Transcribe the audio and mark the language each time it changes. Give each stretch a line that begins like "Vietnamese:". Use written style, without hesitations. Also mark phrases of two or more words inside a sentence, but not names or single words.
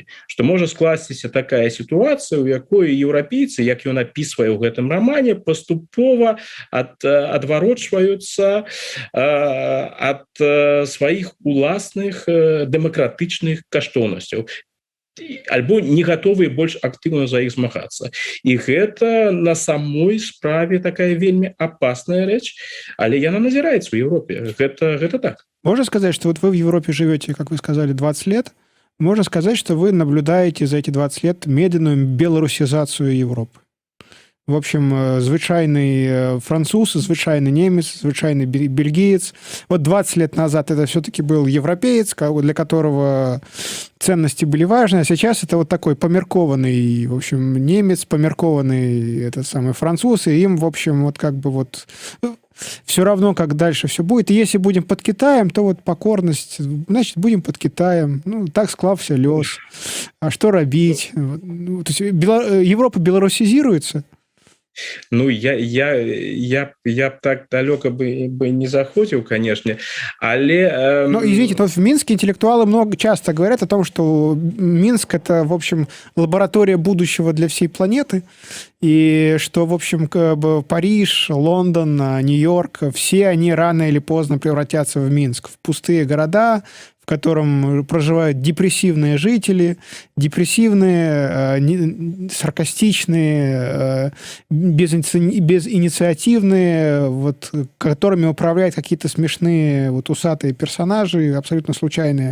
Belarusian: Што можа скласціся такая сітуацыя, у якой еўрапейцы, як ён апісвае ў гэтым рамане, паступова адварочваюцца ад сваіх уласных дэмакратычных каштоўнасцяў, альбо не гатовыя больш актыўна за іх змагацца. І гэта на самой справе такая вельмі апасная рэч, але яна назіраецца ў Европе. Гэта так.
Russian: Можно сказать, что вот вы в Европе живете, как вы сказали, 20 лет. Можно сказать, что вы наблюдаете за эти 20 лет медленную белорусизацию Европы. В общем, звычайный француз, звычайный немец, звычайный бельгиец. Вот 20 лет назад это все-таки был европеец, для которого ценности были важны, а сейчас это вот такой померкованный, в общем, немец, померкованный этот самый француз, и им, в общем, вот как бы вот все равно, как дальше все будет. И если будем под Китаем, то вот покорность, значит, будем под Китаем. Ну,
Belarusian: так склався лёс.
Russian: А что робить? То есть Европа белорусизируется?
Belarusian: Ну, я б так далёка бы не заходзіў, конечно, але... Ну,
Russian: извините, но в Минске интеллектуалы часто говорят о том, что Минск — это, в общем, лаборатория будущего для всей планеты, и что, в общем, Париж, Лондон, Нью-Йорк, все они рано или поздно превратятся в Минск, в пустые города, в котором проживают депрессивные жители, депрессивные, саркастичные, безинициативные, вот, которыми управляют какие-то смешные вот, усатые персонажи, абсолютно случайные.